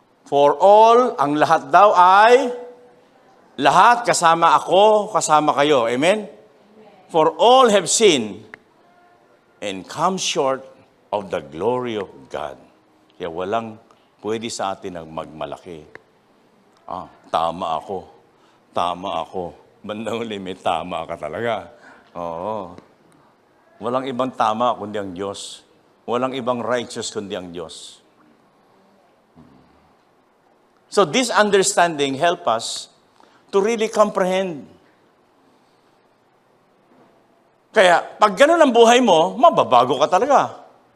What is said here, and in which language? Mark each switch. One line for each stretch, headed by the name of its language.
English: For all,
Filipino: ang lahat daw ay, lahat kasama ako, kasama kayo. Amen?
English: For all have sinned and come short of the glory of God.
Filipino: Kaya walang pwede sa atin ang magmalaki. Tama ako. Tama ako. Bandang uli, may tama ka talaga. Oo. Walang ibang tama kundi ang Diyos. Walang ibang righteous kundi ang Diyos.
English: So this understanding help us to really comprehend.
Filipino: Kaya, pag ganun ang buhay mo, mababago ka talaga.